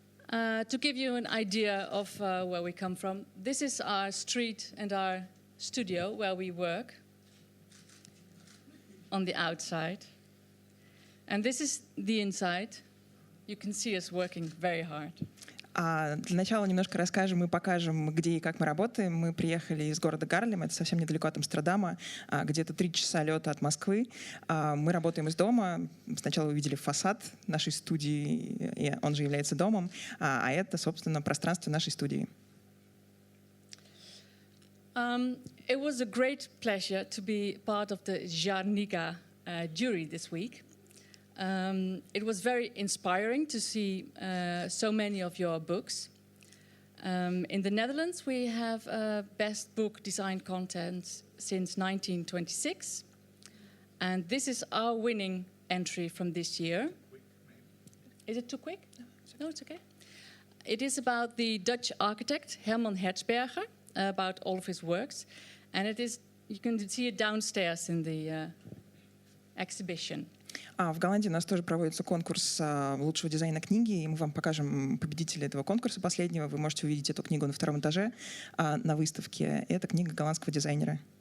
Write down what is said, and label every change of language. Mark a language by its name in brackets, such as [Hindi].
[English] To give you an idea of where we come from, this is our street and our studio where we work on the outside. And this is the inside. You can see us working very hard. [Russian] Для начала немножко расскажем и покажем, где и как мы работаем. Мы приехали из города Гарлем, это совсем недалеко от Амстердама, где-то 3 часа лета от Москвы. Мы работаем из дома. Сначала вы видели фасад нашей студии, и он же является домом, а это, собственно, пространство нашей студии. [English] It was a great pleasure to be part of the Jar-kniga jury this week. It was very inspiring to see so many of your books. In the Netherlands, we have Best Book Design Contest since 1926. And this is our winning entry from this year. Is it too quick? No, it's okay. It is about the Dutch architect Herman Hertzberger, about all of his works. And it is, you can see it downstairs in the exhibition. [Russian] В Голландии у нас тоже проводится конкурс лучшего дизайна книги, и мы вам покажем победителя этого конкурса последнего. Вы можете увидеть эту книгу на 2-м этаже на выставке. Это книга голландского дизайнера.